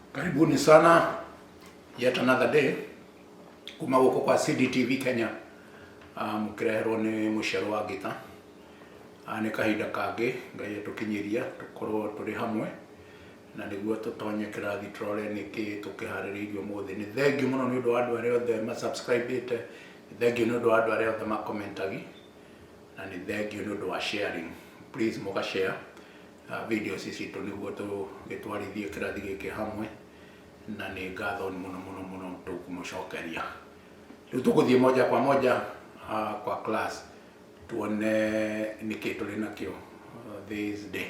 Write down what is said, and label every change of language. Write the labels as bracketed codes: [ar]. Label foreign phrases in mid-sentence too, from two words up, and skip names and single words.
[sw] Karibuni sana, [en] yet another day [ki] kuma guko kwa CDTV Kenya. Mukirehero ni Nmucheru wa gita ni kahinda kangi ngai tukinyiria tukorwo turi hamwe na niguo tutonye kirathi turore niki tukiharirio muthi. Ni thengiu muno ni undu wa andu aria othe ma subscribe-ite, ni thengiu ni undu wa andu aria othe ma commentagi, na ni thengiu ni undu wa sharing. Please muga share videos ici tu niguo tugitwarithie kirathi giki hamwe, na ni ngatho muno tukumucokeria. Riu tuguthie [sw] moja kwa moja [ki] kwa class tuone niki tuli nakio [en] this day.